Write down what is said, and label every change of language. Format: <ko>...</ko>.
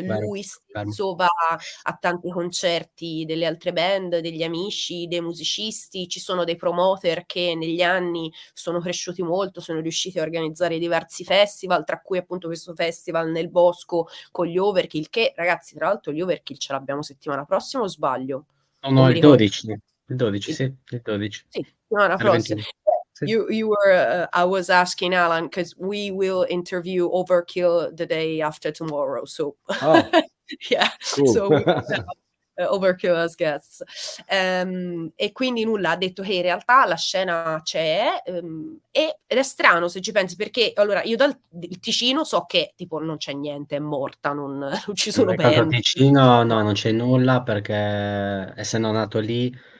<it>Lui stesso va a tanti concerti delle altre band, degli amici, dei musicisti. Ci sono dei promoter che negli anni sono cresciuti molto, sono riusciti a organizzare diversi festival, tra cui appunto questo festival nel bosco con gli Overkill, che, ragazzi, tra l'altro gli Overkill ce l'abbiamo settimana prossima, o sbaglio? No, il 12. Il 12, sì, il 12. Sì, settimana prossima.</it> <en>You were I was asking Alan, because we will interview Overkill the day after tomorrow, so yeah, cool. So we Overkill as guests,</en> <it>e quindi nulla, ha detto che in realtà la scena c'è, ed è strano se ci pensi, perché allora io dal Ticino so che tipo non c'è niente, è morta, non ci sono band. Ticino no, non c'è nulla, perché essendo nato lì</it>